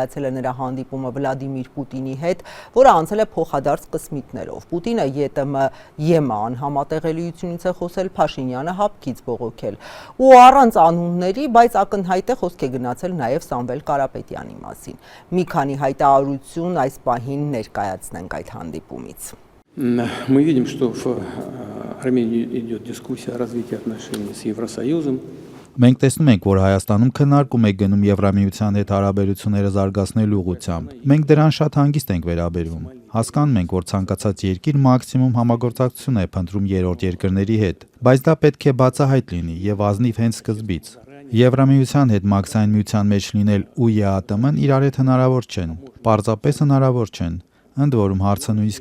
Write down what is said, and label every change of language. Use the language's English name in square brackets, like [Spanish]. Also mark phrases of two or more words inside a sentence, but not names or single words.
[Armenian] է նրա հանդիպումը Վլադիմիր Պուտինի հետ, որը անցել է փոխադարձ կսմիթներով։ Պուտինը ԵՏՄ-ԵՄ անհամատեղելիությունից է խոսել, Փաշինյանը հապկից բողոքել։ Ու առանց անունների, բայց ակնհայտ է խոսք է գնացել նաև Սամվել Կարապետյանի մասին։ Մի քանի հայտարարություն այս պահին ներկայացնենք այդ հանդիպումից։ [Russian] Мы видим, что в Армении идет дискуссия о развитии отношений с Евросоюзом. [Armenian] Մենք տեսնում ենք, որ Հայաստանում քննարկում է գնում Եվրամիության հետ հարաբերությունները զարգացնելու ուղղությամբ։ Մենք դրան շատ հանգիստ ենք վերաբերվում։ Հասկանում ենք, որ ցանկացած երկիր մաքսիմում համագործակցություն է փնտրում երրորդ երկրների հետ, բայց դա պետք է բացահայտ լինի եւ ազնիվ հենց սկզբից։ Եվրամիության հետ մաքսային միության մեջ լինել ու ԵԱՏՄ-ն իրար հետ հնարավոր չեն, պարզապես հնարավոր չեն։ Ընդ որում հարցը նույնիսկ